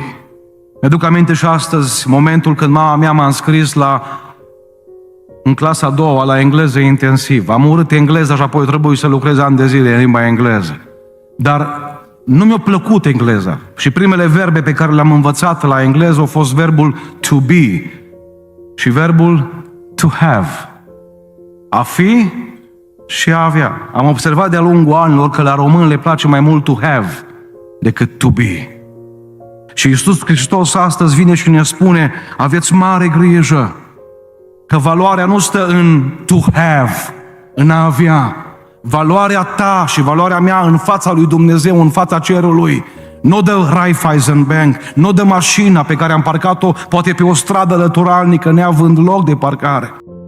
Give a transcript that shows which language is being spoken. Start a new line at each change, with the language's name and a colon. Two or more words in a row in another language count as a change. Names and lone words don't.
Romanian: Mi-aduc aminte și astăzi momentul când mama mea m-a înscris în clasa a doua la engleză intensiv. Am urât engleza și apoi trebuie să lucrez ani de zile în limba engleză. Dar nu mi-a plăcut engleza. Și primele verbe pe care le-am învățat la engleză au fost verbul
English: to be
Romanian: și verbul
English: to have.
Romanian: A fi și a avea. Am observat de-a lungul anilor că la români le place mai mult
English: to have
Romanian: decât
English: to be.
Romanian: Și Iisus Hristos astăzi vine și ne spune: aveți mare grijă, că valoarea nu stă în
English: to have,
Romanian: în a avea. Valoarea ta și valoarea mea în fața lui Dumnezeu, în fața cerului, nu de Raiffeisen Bank, nu de mașina pe care am parcat-o poate pe o stradă lăturalnică neavând loc de parcare.